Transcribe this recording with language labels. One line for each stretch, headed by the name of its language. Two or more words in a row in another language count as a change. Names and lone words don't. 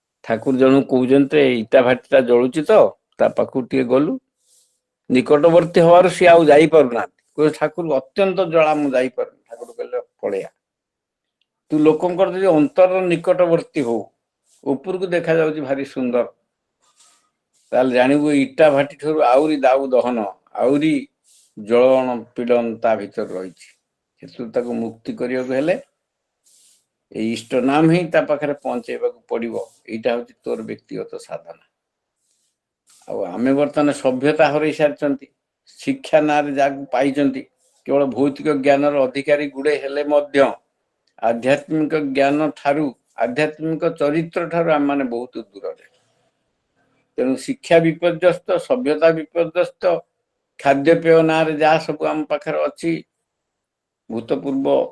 Odia: ଠାକୁର ଜଣକୁ କହୁଛନ୍ତି ଇଟା ଭାଟିଟା ଜଳୁଛି ତ ତା ପାଖକୁ ଟିକେ ଗଲୁ ନିକଟବର୍ତ୍ତୀ ହବାରୁ ସିଏ ଆଉ ଯାଇପାରୁନାହାନ୍ତି କହିଲେ ଠାକୁର ଅତ୍ୟନ୍ତ ଜଳା ମୁଁ ଯାଇପାରୁନି ଠାକୁର କହିଲେ ପଳେଇଆ ତୁ ଲୋକଙ୍କର ଯଦି ଅନ୍ତରର ନିକଟବର୍ତ୍ତୀ ହଉ ଉପରକୁ ଦେଖାଯାଉଛି ଭାରି ସୁନ୍ଦର ତାହେଲେ ଜାଣିବୁ ଇଟା ଭାଟି ଠାରୁ ଆହୁରି ଦାଉ ଦହନ ଆହୁରି ଜଳନ ପୀଡ଼ନ ତା ଭିତରେ ରହିଛି ସେଥିରୁ ତାକୁ ମୁକ୍ତି କରିବାକୁ ହେଲେ ଏଇ ଇଷ୍ଟ ନାମ ହିଁ ତା ପାଖରେ ପହଞ୍ଚେଇବାକୁ ପଡିବ ଏଇଟା ହଉଛି ତୋର ବ୍ୟକ୍ତିଗତ ସାଧନା ଆଉ ଆମେ ବର୍ତ୍ତମାନ ସଭ୍ୟତା ହରେଇ ସାରିଛନ୍ତି ଶିକ୍ଷା ନାଁରେ ଯାହାକୁ ପାଇଛନ୍ତି କେବଳ ଭୌତିକ ଜ୍ଞାନର ଅଧିକାରୀ ଗୁଡେ ହେଲେ ମଧ୍ୟ ଆଧ୍ୟାତ୍ମିକ ଜ୍ଞାନ ଠାରୁ ଆଧ୍ୟାତ୍ମିକ ଚରିତ୍ର ଠାରୁ ଆମମାନେ ବହୁତ ଦୂରରେ ତେଣୁ ଶିକ୍ଷା ବିପର୍ଯ୍ୟସ୍ତ ସଭ୍ୟତା ବିପର୍ଯ୍ୟସ୍ତ ଖାଦ୍ୟପେୟ ନାଁରେ ଯାହା ସବୁ ଆମ ପାଖରେ ଅଛି ଭୂତପୂର୍ବ